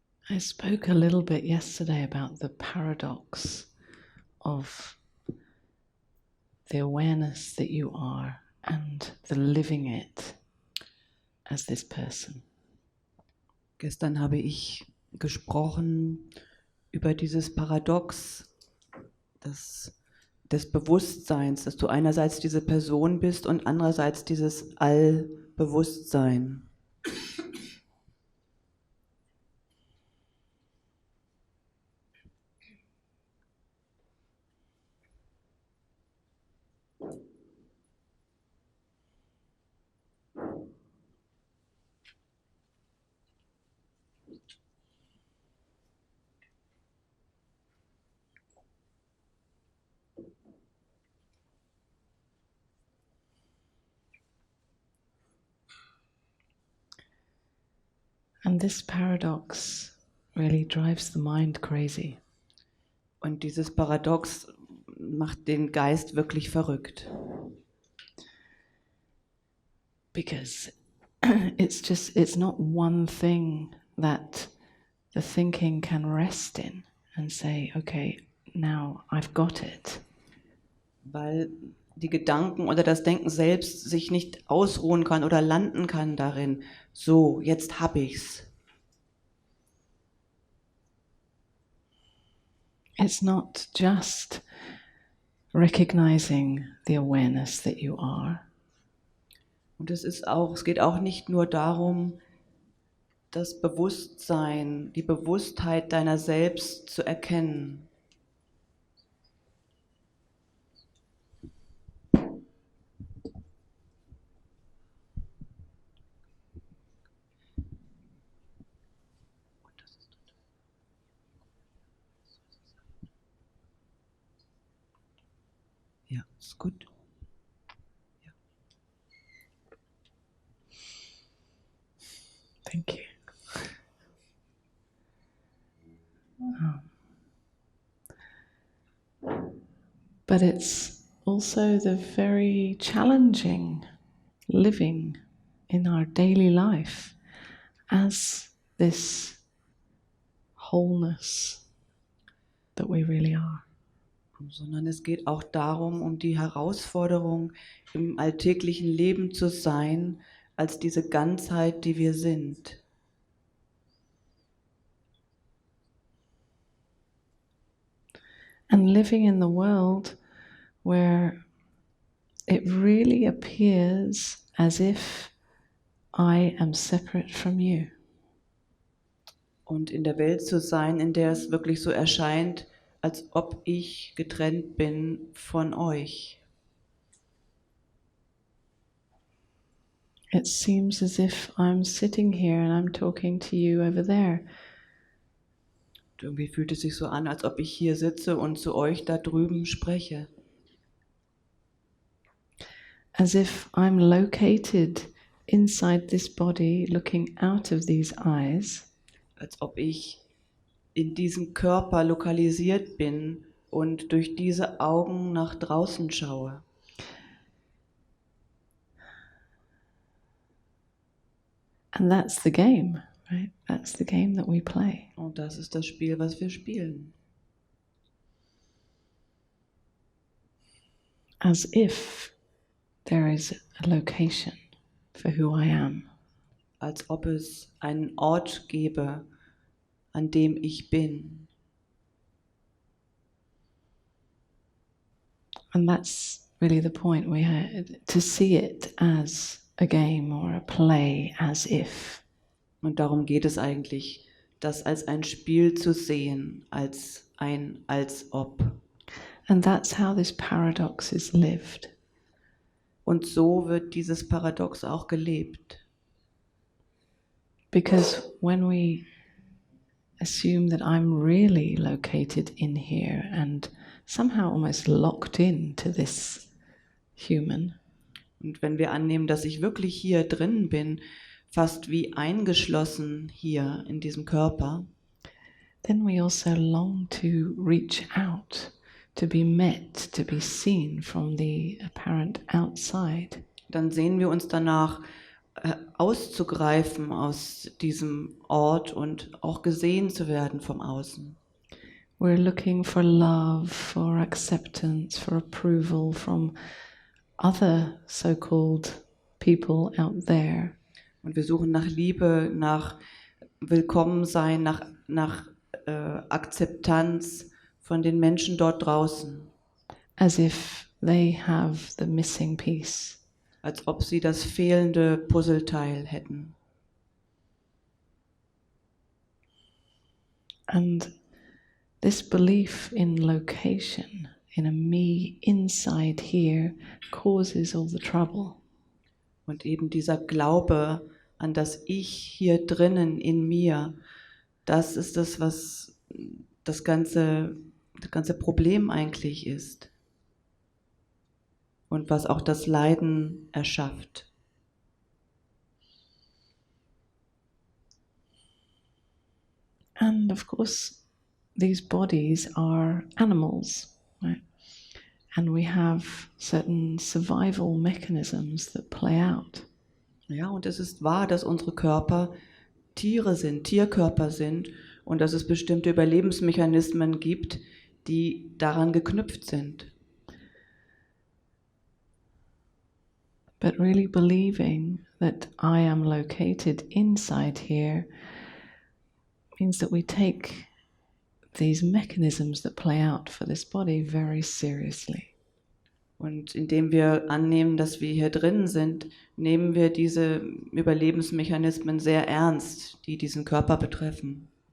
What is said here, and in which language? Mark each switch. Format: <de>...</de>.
<en>I spoke a little bit yesterday about the paradox of the awareness that you are and the living it as this person.</en> <de>Gestern habe ich gesprochen über dieses Paradox des Bewusstseins, dass du einerseits diese Person bist und andererseits dieses Allbewusstsein.</de> <en>And this paradox really drives the mind crazy.</en> <de>Und dieses Paradox macht den Geist wirklich verrückt.</de> <en>Because it's not one thing that the thinking can rest in and say, okay, now I've got it.</en> <de>Weil die Gedanken oder das Denken selbst sich nicht ausruhen kann oder landen kann darin. So, jetzt hab ich's.</de> <en>It's not just recognizing the awareness that you are.</en> <de>Und es geht auch nicht nur darum, das Bewusstsein, die Bewusstheit deiner selbst zu erkennen. Ja, ist gut. Ja.</de> <en>Thank you. But it's also the very challenging living in our daily life as this wholeness that we really are.</en> <de>Sondern es geht auch darum, um die Herausforderung, im alltäglichen Leben zu sein, als diese Ganzheit, die wir sind.</de> <en>And living in the world where it really appears as if I am separate from you.</en> <de>Und in der Welt zu sein, in der es wirklich so erscheint, als ob ich getrennt bin von euch.</de> <en>It seems as if I'm sitting here and I'm talking to you over there.</en> <de>Irgendwie fühlt es sich so an, als ob ich hier sitze und zu euch da drüben spreche.</de> <en>As if I'm located inside this body, looking out of these eyes.</en> <de>Als ob ich in diesem Körper lokalisiert bin und durch diese Augen nach draußen schaue.</de> <en>And that's the game, right? That's the game that we play.</en> <de>Und das ist das Spiel, was wir spielen.</de> <en>As if there is a location for who I am.</en> <de>Als ob es einen Ort gäbe, an dem ich bin.</de> <en>And that's really the point, we had to see it as a game or a play, as if.</en> <de>Und darum geht es eigentlich, das als ein Spiel zu sehen, als ob.</de> <en>And that's how this paradox is lived.</en> <de>Und so wird dieses Paradox auch gelebt.</de> <en>Because when we assume that I'm really located in here and somehow almost locked into this human.</en> <de>Und wenn wir annehmen, dass ich wirklich hier drin bin, fast wie eingeschlossen hier in diesem Körper,</de> <en>then we also long to reach out, to be met, to be seen from the apparent outside.</en> <de>Dann sehen wir uns danach, auszugreifen aus diesem Ort und auch gesehen zu werden vom Außen.</de> <en>We're looking for love, for acceptance, for approval from other so-called people out there.</en> <de>Und wir suchen nach Liebe, nach Willkommensein, nach Akzeptanz von den Menschen dort draußen,</de> <en>As if they have the missing piece.</en> <de>als ob sie das fehlende Puzzleteil hätten.</de> <en>And this belief in location, in a me inside here, causes all the trouble.</en> <de>Und eben dieser Glaube an das Ich hier drinnen in mir, das ist das, was das ganze Problem eigentlich ist. Und was auch das Leiden erschafft.</de> <en>And of course, these bodies are animals, right? And we have certain survival mechanisms that play out.</en> <de>Ja, und es ist wahr, dass unsere Körper Tiere sind, Tierkörper sind und dass es bestimmte Überlebensmechanismen gibt, die daran geknüpft sind.</de> <en>But really believing that I am located inside here means that we take these mechanisms that play out for this body very seriously.</en> <de>Und indem wir annehmen, dass wir hier drin sind, nehmen wir diese Überlebensmechanismen sehr ernst, die diesen Körper betreffen.</de>